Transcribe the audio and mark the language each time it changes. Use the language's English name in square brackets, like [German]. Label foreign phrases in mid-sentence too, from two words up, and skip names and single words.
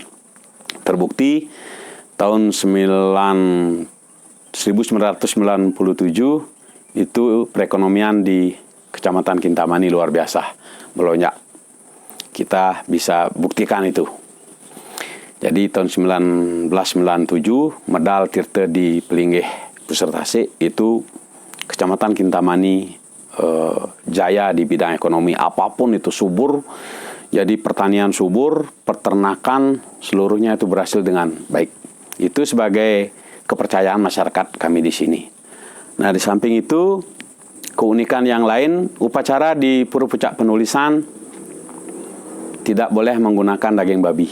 [Indonesian] Terbukti tahun 1997 itu perekonomian di Kecamatan Kintamani luar biasa, melonjak. Kita bisa buktikan itu. Jadi tahun 1997 medal Tirta di Pelinggih Pusertasi itu Kecamatan Kintamani jaya di bidang ekonomi, apapun itu subur. Jadi pertanian subur, peternakan seluruhnya itu berhasil dengan baik. Itu sebagai kepercayaan masyarakat kami di sini. Nah, di samping itu keunikan yang lain, upacara di Pura Pucak Penulisan tidak boleh menggunakan daging babi.